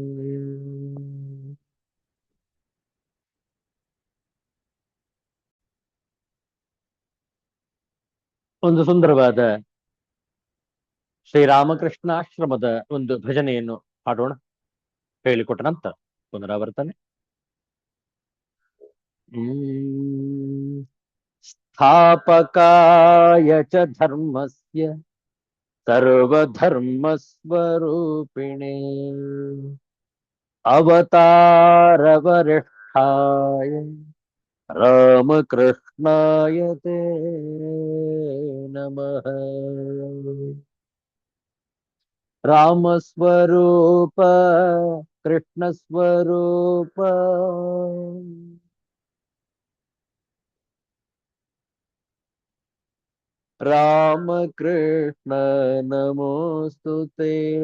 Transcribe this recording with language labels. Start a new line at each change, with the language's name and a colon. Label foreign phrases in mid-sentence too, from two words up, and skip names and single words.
Kannada: ಒಂದು ಸುಂದರವಾದ ಶ್ರೀರಾಮಕೃಷ್ಣಾಶ್ರಮದ ಒಂದು ಭಜನೆಯನ್ನು ಹಾಡೋಣ. ಹೇಳಿಕೊಟ್ಟ ನಂತರ ಪುನರಾವರ್ತನೆ.
Sanskrit: ಸ್ಥಾಪಕಾಯ ಚ ಧರ್ಮಸ್ಯ ಸರ್ವಧರ್ಮಸ್ವರೂಪಿಣೇ ಅವತಾರವರಿಷ್ಠಾಯ ರಾಮಕೃಷ್ಣಾಯ ತೇ ನಮಃ. ರಾಮಸ್ವರೂಪ ಕೃಷ್ಣಸ್ವರೂಪ ರಾಮಕೃಷ್ಣ ನಮೋಸ್ತುತೇ.